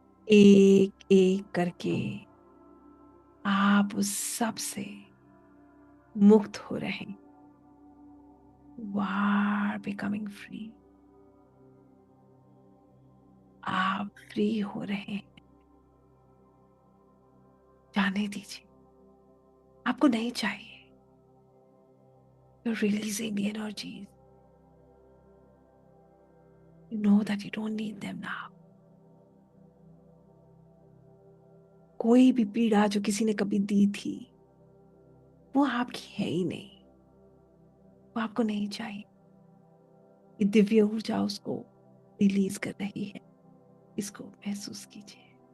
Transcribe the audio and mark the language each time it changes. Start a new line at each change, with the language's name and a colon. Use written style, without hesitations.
Hindi: एक एक करके आप उस सब से मुक्त हो रहे हैं।
English: You are becoming free.
Hindi: आप फ्री हो रहे हैं। जाने दीजिए, आपको नहीं चाहिए।
English: You're releasing the energies. You know that you don't need them now.
Hindi: कोई भी पीड़ा जो किसी ने कभी दी थी, वो आपकी है ही नहीं, वो आपको नहीं चाहिए। ये दिव्य ऊर्जा उसको रिलीज कर रही है। इसको महसूस कीजिए।